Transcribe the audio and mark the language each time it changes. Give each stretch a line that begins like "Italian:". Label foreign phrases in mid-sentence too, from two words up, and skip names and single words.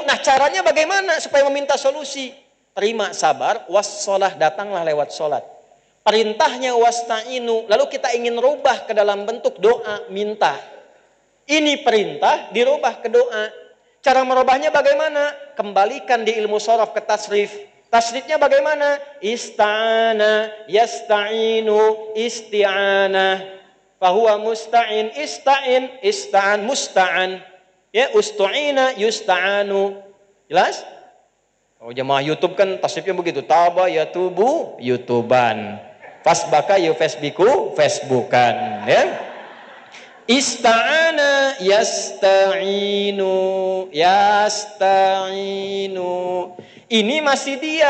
Indonesian: Nah, caranya bagaimana supaya meminta solusi? Terima, sabar, wassalah, datanglah lewat sholat. Perintahnya wasta'inu, lalu kita ingin rubah ke dalam bentuk doa, minta. Ini perintah, dirubah ke doa. Cara merubahnya bagaimana? Kembalikan di ilmu shorof ke tasrif. Tasrifnya bagaimana?
Arabic: استعان، يستعين، استعانة. فهو مستعين، استعن، مستعان. Ya, استعين، يستعان.
Indonesian: Jelas? Oh, jemaah YouTube kan tasrifnya begitu.
Arabic: تاب يتوب يوتيوبا. فسبك يفسبك فيسبوكا, ya. استعان يستعين.
Indonesian: Ini masih dia.